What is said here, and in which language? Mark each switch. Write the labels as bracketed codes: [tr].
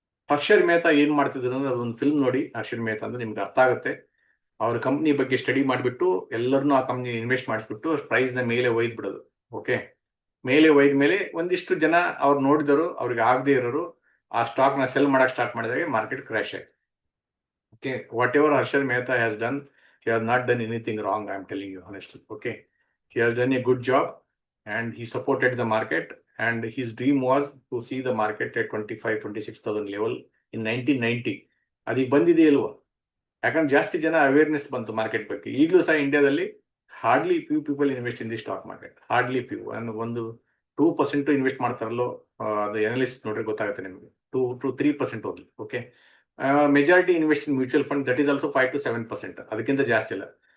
[kn] ಹರ್ಷದ್ ಮೆಹ್ತಾ ಏನ್ ಮಾಡ್ತಿದ್ರು ಅಂದ್ರೆ, ಅದೊಂದು ಫಿಲ್ಮ್ ನೋಡಿ ಹರ್ಷದ್ ಮೆಹ್ತಾ ಅಂದ್ರೆ ನಿಮ್ಗೆ ಅರ್ಥ ಆಗುತ್ತೆ. ಅವ್ರ ಕಂಪ್ನಿ ಬಗ್ಗೆ ಸ್ಟಡಿ ಮಾಡಿಬಿಟ್ಟು ಎಲ್ಲರನ್ನೂ ಆ ಕಂಪ್ನಿ ಇನ್ವೆಸ್ಟ್ ಮಾಡಿಸ್ಬಿಟ್ಟು ಪ್ರೈಸ್ ನ ಮೇಲೆ ಒಯ್ದು ಬಿಡೋದು. ಓಕೆ, ಮೇಲೆ ಒಯ್ದ ಮೇಲೆ ಒಂದಿಷ್ಟು ಜನ ಅವ್ರು ನೋಡಿದರು, ಅವ್ರಿಗೆ ಆಗದೆ ಇರೋರು ಆ ಸ್ಟಾಕ್ ನ ಸೆಲ್ ಮಾಡಕ್ ಸ್ಟಾರ್ಟ್ ಮಾಡಿದಾಗ ಮಾರ್ಕೆಟ್ ಕ್ರ್ಯಾಶ್ ಆಯ್ತು. [en] Okay, whatever Harshad Mehta has done, he has not done anything wrong, I am telling you honestly. Okay, he has done a good job and he supported the market, and his dream was to see the market at 25,000-26,000 level in 1990. [kn] ಅದಕ್ಕೆ ಬಂದಿದೆ ಇಲ್ವಾ? ಯಾಕಂದ್ರೆ ಜಾಸ್ತಿ ಜನ awareness ಬಂತು market ಬಗ್ಗೆ. ಈಗಲೂ ಸಹ ಇಂಡಿಯಾದಲ್ಲಿ [en] Hardly few people invest in the stock market. [kn] Hardly few, ಒಂದು 2% ಇನ್ವೆಸ್ಟ್ ಮಾಡ್ತಾರಲ್ಲೋ, ಅದು ಎನಾಲಿಸ್ಟ್ ನೋಡ್ರಿ ಗೊತ್ತಾಗುತ್ತೆ ನಿಮಗೆ. 2-3% ಹೋಗ್ಲಿ. [en] okay, majority invest in mutual fund, that is also 5-7%, [kn] ಅದಕ್ಕಿಂತ ಜಾಸ್ತಿ ಇಲ್ಲ.